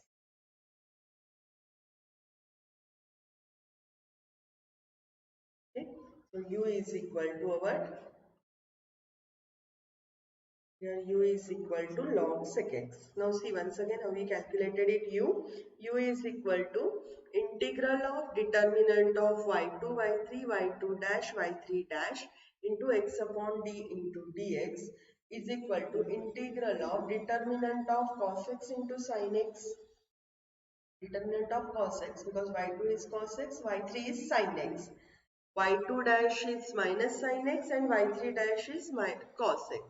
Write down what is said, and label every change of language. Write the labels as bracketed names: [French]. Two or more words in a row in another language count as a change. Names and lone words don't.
[English] Okay. So u is equal to our, here u is equal to log sec x. Now see once again how we calculated it. U is equal to integral of determinant of y2, y3, y2 dash, y3 dash into x upon d into dx is equal to integral of determinant of cos x into sin x. Determinant of cos x, because y2 is cos x, y3 is sin x. y2 dash is minus sin x and y3 dash is cos x.